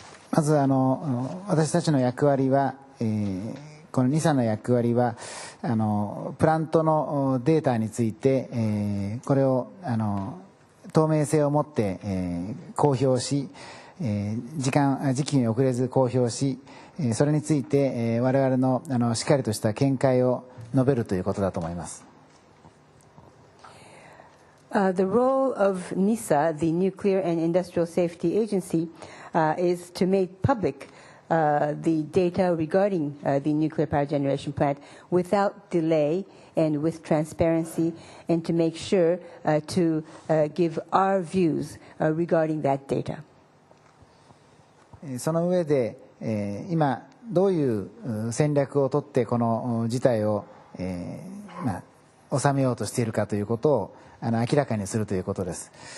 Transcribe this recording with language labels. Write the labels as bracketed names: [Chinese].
[Japanese] まず私たちの役割は、この2社の役割はプラントのデータについて、これを透明性を持って、公表し、時期に遅れず公表し、それについて、我々のしっかりとした見解を述べるということだと思います。 [English] The role of NISA, the Nuclear and Industrial Safety Agency, is to make public the data regarding the nuclear power generation plant without delay and with transparency, and to make sure to give our views regarding that data. [Japanese] その上で、今どういう戦略をとってこの事態を、収めようとしているかということを明らかにするということです。